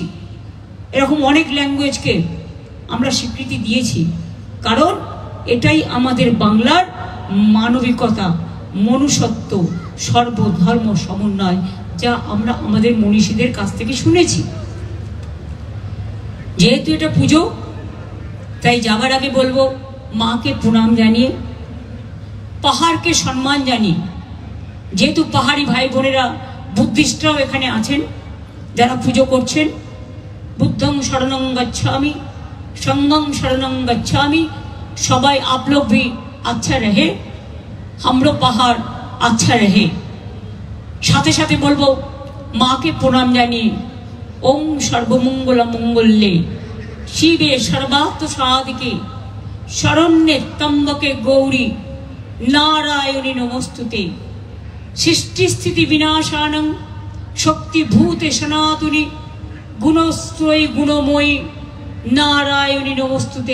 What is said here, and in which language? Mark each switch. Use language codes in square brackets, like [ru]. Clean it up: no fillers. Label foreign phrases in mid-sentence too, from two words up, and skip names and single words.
[bn] এরকম অনেক ল্যাঙ্গুয়েজকে আমরা স্বীকৃতি দিয়েছি, কারণ এটাই আমাদের বাংলার মানবিকতা, মনুষ্যত্ব, সর্বধর্ম সমন্বয়, যা আমরা আমাদের মনীষীদের কাছ থেকে শুনেছি। যেহেতু এটা পুজো, তাই যাবার আগে বলবো, মাকে প্রণাম জানিয়ে, পাহাড়কে সম্মান জানিয়ে, যেহেতু পাহাড়ি ভাই বোনেরা, বুদ্ধিস্টরাও এখানে আছেন যারা পুজো করছেন, [pi] बुद्धं शरणं गच्छामि, संघं शरणं गच्छामि। [hi] सबाई आप लोग भी अच्छा रहे, हमरो पहाड़ अच्छा रहे। [bn] সাথে সাথে বলবো মা কে প্রণাম জানিয়ে, [sa] ओम सर्वमंगल मंगल्ये शिवे सर्वार्थ साधिके शरण्ये त्र्यंबके गौरी नारायणी नमस्तुते। सृष्टि स्थिति विनाशानं शक्तिभूते सनातनी गुणस्त्रयी गुणमयी नारायणी नमस्तुते।